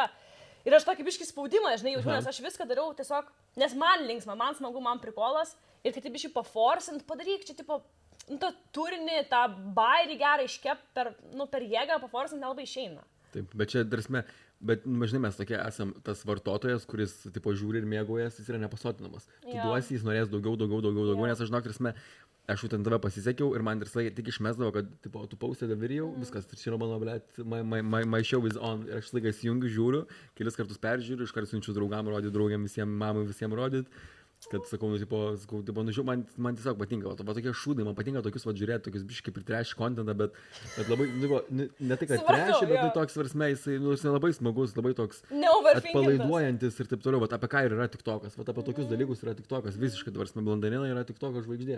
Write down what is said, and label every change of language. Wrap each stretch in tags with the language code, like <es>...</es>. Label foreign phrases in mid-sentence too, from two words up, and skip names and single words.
<lt>Ir aš tokį biškį spaudimą, žinai, jaučiu, nes aš viską dariau tiesiog, nes man linksma, man smagu, man prikolas, ir kai taip biškį paforsint, padaryk čia, tipo, tą turinį, tą bairį gerą iškep per jėgą, paforsint nelabai išeina. Taip, bet čia, drasme, bet, žinai, mes tokie esam tas vartotojas, kuris, tipo, žiūri ir mėgaujas, jis yra nepasotinamas. Tu duosi, jis norės daugiau, nes aš, žinok, drasme, aš jau ten tave pasisekiau ir man ir tik išmesdavo, kad, tipo, tu</lt> <en>posted the video,</en> <lt>viskas, čia yra mano, blėt,</lt> <en>my show is on,</en> <lt>ir aš laiką įsijungiu, žiūriu, kelis kartus peržiūriu, iš karto siunčiu draugam rodyti, draugiam visiems, mamai visiems rodyti, kad, sakau, man tiesiog patinka, va tokie šūdai, man patinka tokius, va, žiūrėti, tokius biškai ir</lt> <en>trash contentą,</en> <lt>bet labai, ne tai, kad trash, bet tai toks varsme, jisai, labai smagus, labai toks atpalaiduojantis ir taip toliau, va, apie ką ir yra TikTokas, va, apie tokius dalykus yra TikTokas, visiškai varsme, blondinina yra TikToko žvaigždė.</lt>